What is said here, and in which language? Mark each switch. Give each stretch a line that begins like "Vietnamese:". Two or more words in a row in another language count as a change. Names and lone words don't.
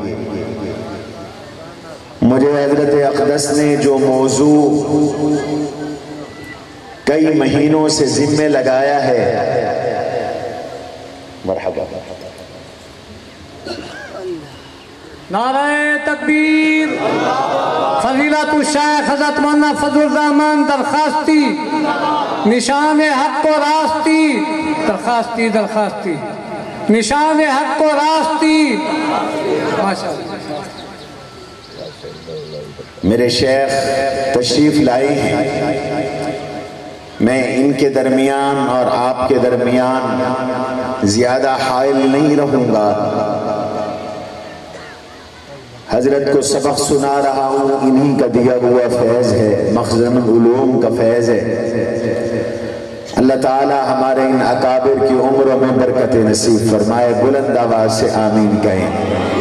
Urdu: مجھے حضرت اقدس نے جو موضوع کئی مہینوں سے ذمہ لگایا ہے، مرحبا، نعرہ تکبیر فضیلت الشیخ حضرت مولانا فضل الرحمان درخواستی نشان حق و راستی درخواستی نشان حق و راستی ماشاءاللہ میرے شیخ تشریف لائی ہیں میں ان کے درمیان اور آپ کے درمیان زیادہ حائل نہیں رہوں گا حضرت کو سبق سنا رہا ہوں انہی کا دیا ہوا فیض ہے مخزن علوم کا فیض ہے اللہ تعالی ہمارے ان اکابر کی عمروں میں برکت نصیب فرمائے بلند آواز سے آمین کہیں